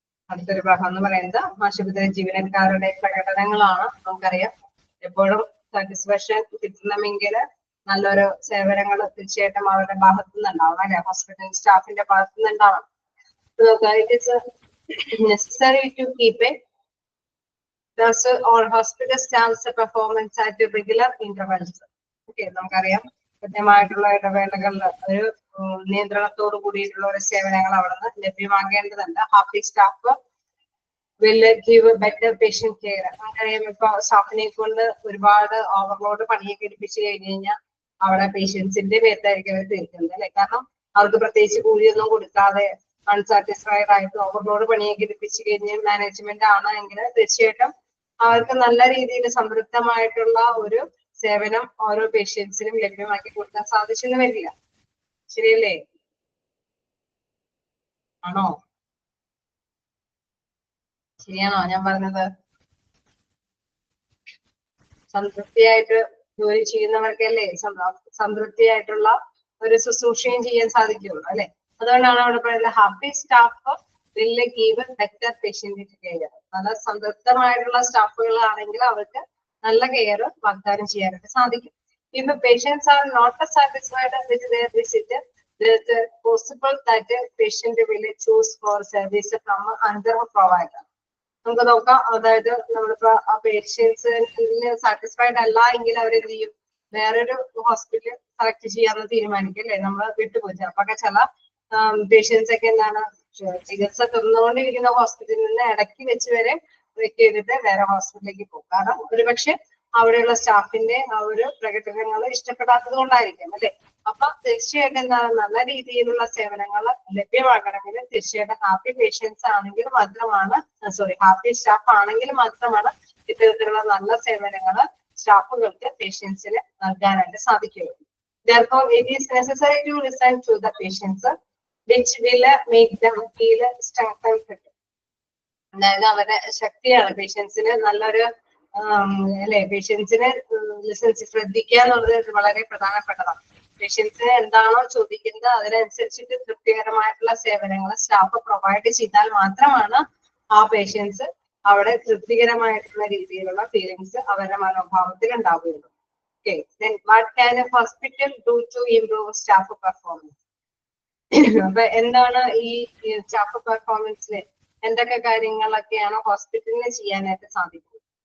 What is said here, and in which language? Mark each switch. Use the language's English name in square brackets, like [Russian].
[Malayalam] അടുത്തൊരു ഭാഗം എന്ന് പറയുന്നത് ആശുപത്രി ജീവനക്കാരുടെ പ്രകടനങ്ങളാണ്. നമുക്കറിയാം എപ്പോഴും സാറ്റിസ്ഫാക്ഷൻ കിട്ടണമെങ്കിൽ നല്ലൊരു സേവനങ്ങൾ തീർച്ചയായിട്ടും അവരുടെ ഭാഗത്തു നിന്നുണ്ടാവണം അല്ലെ, ഹോസ്പിറ്റൽ സ്റ്റാഫിന്റെ ഭാഗത്തു നിന്നുണ്ടാവണം. [English] It is necessary to keep a Thus, all hospital staff's performance at regular intervals. [Malayalam] Okay, നമുക്കറിയാം കൃത്യമായിട്ടുള്ള ഇടവേളകളിൽ ഒരു നിയന്ത്രണത്തോടു കൂടിയിട്ടുള്ള ഒരു സേവനങ്ങൾ അവിടെ നിന്ന് ലഭ്യമാക്കേണ്ടതുണ്ട്. [English] Happy staff will give better patient care. [Malayalam] നമുക്കറിയാം ഇപ്പൊ സ്റ്റാഫിനെ കൊണ്ട് ഒരുപാട് ഓവർലോഡ് പണിയൊക്കെ എടുപ്പിച്ചു കഴിഞ്ഞു കഴിഞ്ഞാൽ അവിടെ പേഷ്യൻസിന്റെ പേരിലായിരിക്കും അവർ തീർക്കുന്നത് അല്ലെ. കാരണം അവർക്ക് പ്രത്യേകിച്ച് കൂലിയൊന്നും കൊടുക്കാതെ അൺസാറ്റിസ്ഫൈഡ് ആയിട്ട് ഓവർലോഡ് പണിയൊക്കെ എടുപ്പിച്ചു കഴിഞ്ഞ് മാനേജ്മെന്റ് ആണ് എങ്കിൽ തീർച്ചയായിട്ടും അവർക്ക് നല്ല രീതിയിൽ സംതൃപ്തമായിട്ടുള്ള ഒരു സേവനം ഓരോ പേഷ്യൻസിനും ലഭ്യമാക്കി കൊടുക്കാൻ സാധിച്ചെന്ന് വരില്ല. ശരിയല്ലേ? ആണോ? ശരിയാണോ ഞാൻ പറഞ്ഞത്? സംതൃപ്തിയായിട്ട് ജോലി ചെയ്യുന്നവർക്കല്ലേ സംതൃപ്തിയായിട്ടുള്ള ഒരു ശുശ്രൂഷയും ചെയ്യാൻ സാധിക്കുള്ളൂ അല്ലെ. അതുകൊണ്ടാണ് അവിടെ പറയുന്നത് [English] Happy staff will give better patient care. [Malayalam] നല്ല സംതൃപ്തമായിട്ടുള്ള സ്റ്റാഫുകൾ ആണെങ്കിൽ അവർക്ക് നല്ല കെയർ വാഗ്ദാനം ചെയ്യാനായിട്ട് സാധിക്കും. [English] If the patients are not satisfied with their visit, there is possible that the patient will choose for service from another provider. [Malayalam] നമുക്ക് നോക്കാം. അതായത് നമ്മളിപ്പോ ആ പേഷ്യൻസിന് സാറ്റിസ്ഫൈഡ് അല്ല എങ്കിൽ അവർ എന്ത് ചെയ്യും? വേറൊരു ഹോസ്പിറ്റൽ സെലക്ട് ചെയ്യാന്ന് തീരുമാനിക്കും അല്ലെ. നമ്മൾ വിട്ടുപോയി ചിലപ്പോ ചില പേഷ്യൻസ് ഒക്കെ എന്താണ് ചികിത്സ തന്നുകൊണ്ടിരിക്കുന്ന ഹോസ്പിറ്റലിൽ നിന്ന് ഇടയ്ക്ക് വെച്ച് വരെ വെക്ക് ചെയ്തിട്ട് വേറെ ഹോസ്പിറ്റലിലേക്ക് പോകും. കാരണം ഒരുപക്ഷെ അവിടെയുള്ള സ്റ്റാഫിന്റെ ആ ഒരു പ്രകടനങ്ങൾ ഇഷ്ടപ്പെടാത്തത് കൊണ്ടായിരിക്കും അല്ലെ. അപ്പൊ തീർച്ചയായിട്ടും എന്താണ് നല്ല രീതിയിലുള്ള സേവനങ്ങൾ ലഭ്യമാക്കണമെങ്കിൽ തീർച്ചയായിട്ടും ഹാപ്പി പേഷ്യൻസ് ആണെങ്കിൽ മാത്രമാണ് ഹാപ്പി സ്റ്റാഫ് ആണെങ്കിൽ മാത്രമാണ് ഇത്തരത്തിലുള്ള നല്ല സേവനങ്ങൾ സ്റ്റാഫുകൾക്ക് പേഷ്യൻസിന് നൽകാനായിട്ട് സാധിക്കുകയുള്ളൂ. [English] Therefore, it is necessary to listen to the patients, which will make them feel strengthened. [Malayalam] അതായത് അവരുടെ ശക്തിയാണ് പേഷ്യൻസിന് നല്ലൊരു അല്ലെ. പേഷ്യൻസിനെ ശ്രദ്ധിക്കുക എന്നുള്ളത് വളരെ പ്രധാനപ്പെട്ടതാണ്. പേഷ്യൻസിന് എന്താണോ ചോദിക്കുന്നത് അതിനനുസരിച്ചിട്ട് തൃപ്തികരമായിട്ടുള്ള സേവനങ്ങൾ സ്റ്റാഫ് പ്രൊവൈഡ് ചെയ്താൽ മാത്രമാണ് ആ പേഷ്യൻസ് അവിടെ തൃപ്തികരമായിട്ടുള്ള രീതിയിലുള്ള ഫീലിങ്സ് അവരുടെ മനോഭാവത്തിൽ ഉണ്ടാവുകയുള്ളൂ. [English] Okay, then what can a hospital do to improve staff performance? [Malayalam] അപ്പൊ എന്താണ് ഈ സ്റ്റാഫ് പെർഫോമൻസിൽ എന്തൊക്കെ കാര്യങ്ങളൊക്കെയാണ് ഹോസ്പിറ്റലിന് ചെയ്യാനായിട്ട് സാധിക്കുന്നത്?